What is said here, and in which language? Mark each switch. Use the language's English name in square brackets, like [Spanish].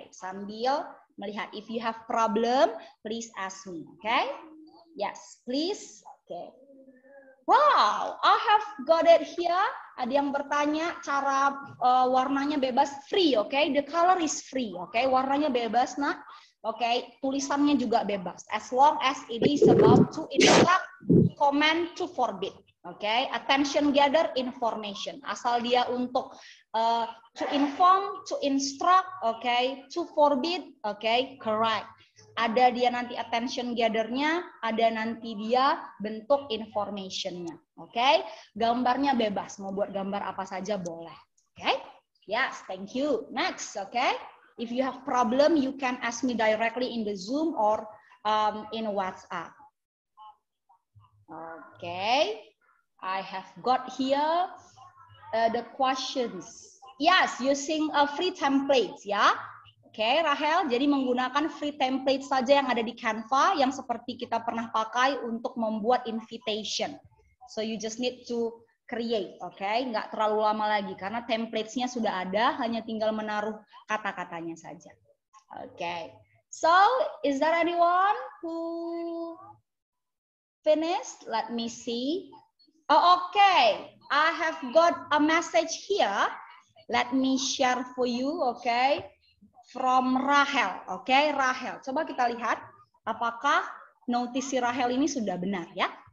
[Indonesian] Sambil melihat, [English] if you have problem, please ask me, oke. Yes, please, oke. Wow, I have got it here. [Indonesian] Ada yang bertanya cara warnanya bebas, free, oke? [English] The color is free, oke? [Indonesian] Warnanya bebas, nak. Oke, tulisannya juga bebas. [English] As long as it is about to instruct, command to forbid, oke? Attention gather information. [Indonesian] Asal dia untuk [English] to inform, to instruct, oke? To forbid, [Indonesian] oke? Correct. Ada dia nanti attention gather-nya, ada nanti dia bentuk information-nya. Oke? Gambarnya bebas, mau buat gambar apa saja boleh. Oke? [English] Yes, thank you. Next, [Indonesian] oke? [English] If you have problem, you can ask me directly in the Zoom or in WhatsApp. Okay, I have got here the questions. Yes, using a free templates, ya. [Indonesian] Oke, Rahel, jadi menggunakan free template saja yang ada di Canva yang seperti kita pernah pakai untuk membuat invitation. [English] So you just need to create, oke? [Indonesian] Nggak terlalu lama lagi karena templates-nya sudah ada, hanya tinggal menaruh kata-katanya saja. [English] Oke, so is there anyone who finished? Let me see. Oh, okay, I have got a message here. Let me share for you, okay? From Rahel, oke, Rahel. [Indonesian] Coba kita lihat apakah notis si Rahel ini sudah benar ya.